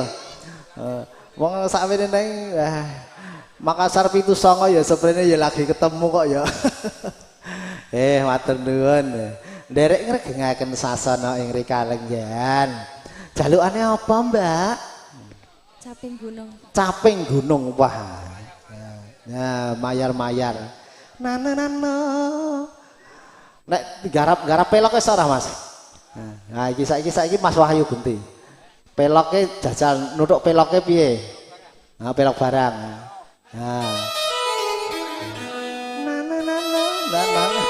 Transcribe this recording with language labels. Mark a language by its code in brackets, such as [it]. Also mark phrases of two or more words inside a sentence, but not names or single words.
[jv] Wong sakwene nang Makassar 79 ya seprene ya lagi ketemu kok ya. Matur nuwun. Nderek ngregengaken sasana ing Rikalenggan. Jalukane apa, Mbak? Caping gunung. Caping gunung. Wah. Ya, mayar-mayar. Nana. Nek garap pelok wis ora, Mas. Nah, iki saiki Mas Wahyu Gunti. Peloke jajal nuthuk peloke piye? Nah, pelok barang. Nah. Nana.